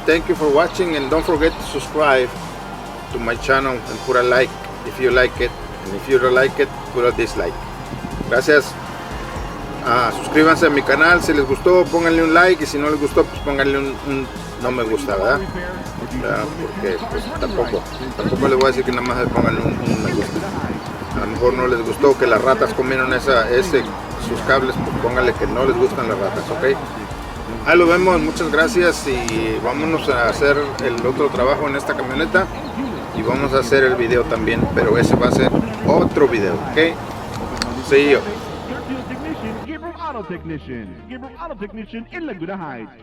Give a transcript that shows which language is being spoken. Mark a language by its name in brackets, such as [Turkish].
[English] Thank you for watching, and don't forget to subscribe to my channel and put a like if you like it, and if you don't like it, put a dislike. Gracias. [Spanish] suscríbanse a mi canal. Si les gustó, pónganle un like. Y si no les gustó, pues pónganle un no me gusta, ¿verdad? Porque pues, tampoco les voy a decir que nada más pónganle un me gusta. A lo mejor no les gustó que las ratas comieron sus cables, pues pónganle que no les gustan las ratas, ¿ok? Ahí lo vemos, muchas gracias y vámonos a hacer el otro trabajo en esta camioneta y vamos a hacer el video también, pero ese va a ser otro video, ¿ok? [English] See you. Gabriel Technician in Laguna Heights.